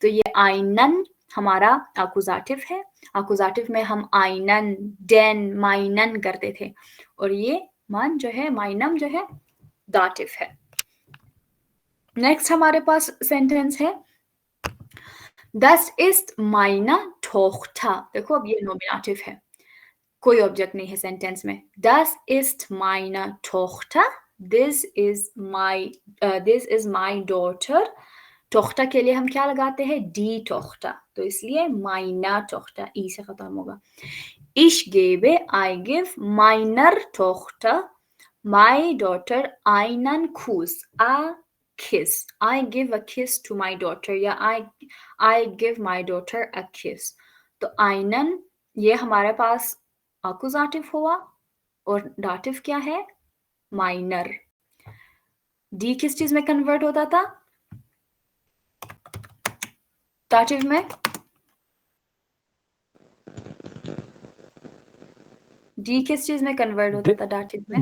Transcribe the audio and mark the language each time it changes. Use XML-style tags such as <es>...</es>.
<hi>तो ये आइनन हमारा आकुजाटिव है, आकुजाटिव में हम आइनन, डेन, माइनन करते थे, और ये मान जो है, माइनम जो है, डाटिव है। नेक्स्ट हमारे पास सेंटेंस है</hi> <de>Das ist meine Tochter।</de> <hi>देखो अब ये नॉमिनेटिव है, कोई ऑब्जेक्ट नहीं है सेंटेंस में।</hi> <de>Das ist meine Tochter,</de> <en>this is my daughter।</en> <hi>Tochter के लिए हम क्या लगाते हैं, die Tochter, तो इसलिए meine Tochter ई से खत्म होगा।</hi> <de>Ich gebe,</de> <en>I give</en> <de>meiner Tochter,</de> <en>my daughter</en> <de>einen Kuss,</de> <en>a kiss। I give a kiss to my daughter, या I give my daughter a kiss।</en> <hi>तो einen ये हमारे पास आकुजाटिव हुआ, और डाटिव क्या है, माइनर। डी किस चीज में कन्वर्ट होता था, डाटिव में, डी किस चीज में कन्वर्ट होता था डाटिव में,</hi>